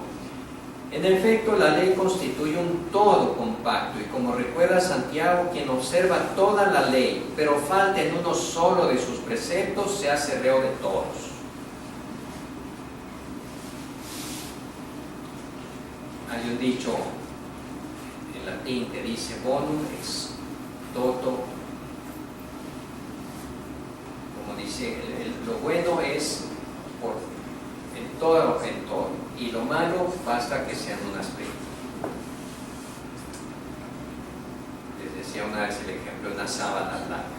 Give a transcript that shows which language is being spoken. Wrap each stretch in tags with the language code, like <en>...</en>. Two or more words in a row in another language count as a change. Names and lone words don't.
<es>En efecto, la ley constituye un todo compacto, y como recuerda Santiago, quien observa toda la ley, pero falta en uno solo de sus preceptos, se hace reo de todos. Hay un dicho en latín que dice</es> <la>bonum ex toto,</la> <es>como dice, lo bueno es en todo, y lo malo basta que sean unas primas. Les decía una vez el ejemplo de una sábana blanca.</es>